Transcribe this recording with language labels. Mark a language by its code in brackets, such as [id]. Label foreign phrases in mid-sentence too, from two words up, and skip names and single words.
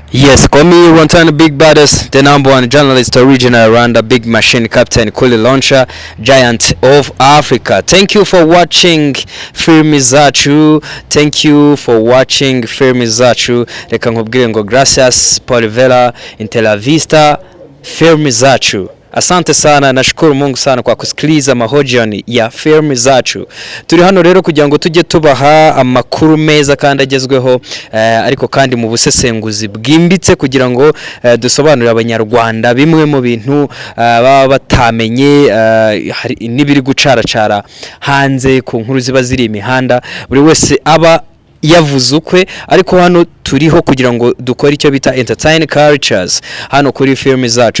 [en] Yes, call me Rontana Big Baddest, the number one journalist original around the big machine captain Kuli Launcher, giant of Africa. Thank you for watching Filmi Zacu. Thank you for watching Filmi Zacu. [rw] Reka nkubwire ngo [es] gracias por ver [rw] Intela Vista Filmi Zacu. [sw] Asante sana, nashukuru Mungu sana kwa kusikiliza mahojiano ya Filmi Zacu. [rw] Turi hano rero kugira ngo tujye tubaha amakuru meza kandi agezweho, ariko kandi mu busesenguzi bwimbitse kugira ngo dusobanurire abanyarwanda bimwe mu bintu baba batamenye, nibiri gucaracara hanze ku nkuru ziba ziri imihanda buri wese aba yavuze ukwe, ariko hano turiho kugira ngo dukore icyo bita [en] entertain cultures [rw] hano kuri Filmi Zacu.